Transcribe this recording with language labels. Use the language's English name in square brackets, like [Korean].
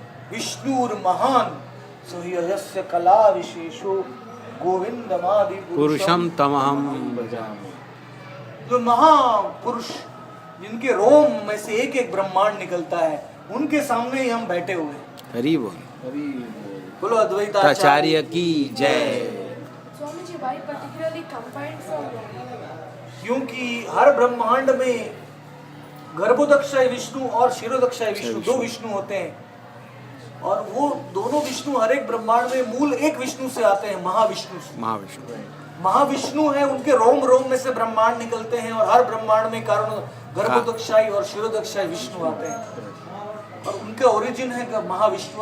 [Sanskrit] विष्णुर महान सही यस्य कला विशेषो गोविंदमादि पुरुषम तमहम भजामि। [Hindi] जो महापुरुष जिनके रोम में से एक एक ब्रह्मांड निकलता है, उनके सामने ही हम बैठे हुए हैं। हरि बोल। हरि बोल। बोलो अद्वैताचार्य आचार्य की जय। [English] Swamiji, why particularly combined from [Hindi] क्योंकि हर ब्रह्मांड में गर्भोदक्षय विष्णु और शिरोदक्षय विष्णु दो विष्णु होते हैं, और वो दोनों विष्णु हर एक ब्रह्मांड में मूल एक विष्णु से आते हैं, महाविष्णु से। महाविष्णु महाविष्णु है, उनके रोम रोम में से ब्रह्मांड निकलते हैं, और हर ब्रह्मांड में कारण गर्भोदक्षाई और शिरोदक्षाई विष्णु आते हैं, और उनके ओरिजिन है महाविष्णु।